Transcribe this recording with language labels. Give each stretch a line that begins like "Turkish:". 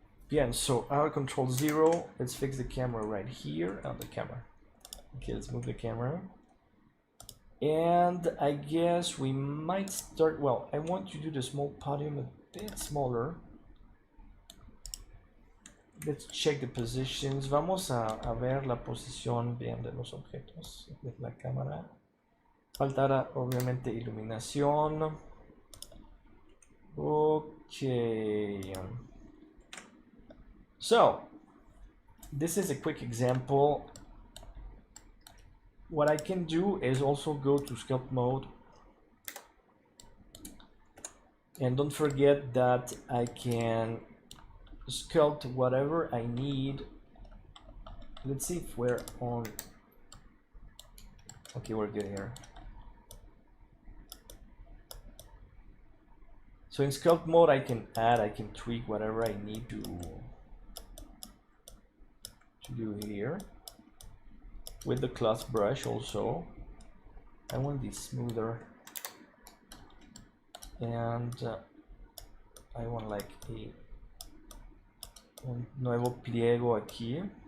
English: Yeah, so our control 0, let's fix the camera right here on the camera. Okay, let's move the camera. And I guess we might start, well, I want to do the small podium a bit smaller. Let's check the positions.
Spanish: Vamos a ver la posición bien de los objetos de la cámara. Faltará obviamente iluminación.
English: Okay. So, this is a quick example. What I can do is also go to sculpt mode. And don't forget that I can sculpt whatever I need. Let's see if we're on. Okay, we're good here. So in sculpt mode I can add, I can tweak whatever I need to do here. With the cloth brush also. I want this smoother. And I want like
Spanish: un nuevo pliego aquí.